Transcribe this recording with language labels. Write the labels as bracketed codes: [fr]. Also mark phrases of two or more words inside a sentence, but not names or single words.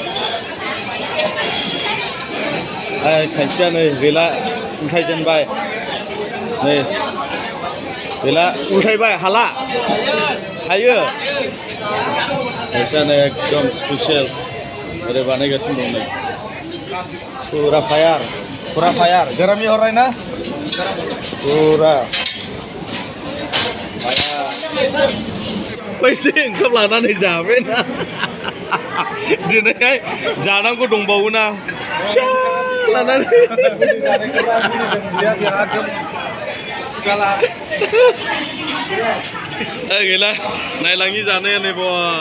[brx] खायसेया नै गैला उल्थायजेनबाय नै गैला उल्थायबाय हाला हायो खायसेया नै एकदम स्पेसियेल ओरै बानायगासिनो दं नै फुरा फायार [hi] गरम हो रहा है ना पूरा [brx] पैसे ओंखाम लानानै जाबाय ना दिनैहाय जानांगौ दंबावोना फिसा लानानै गैला नायलाङि जानाया नै बा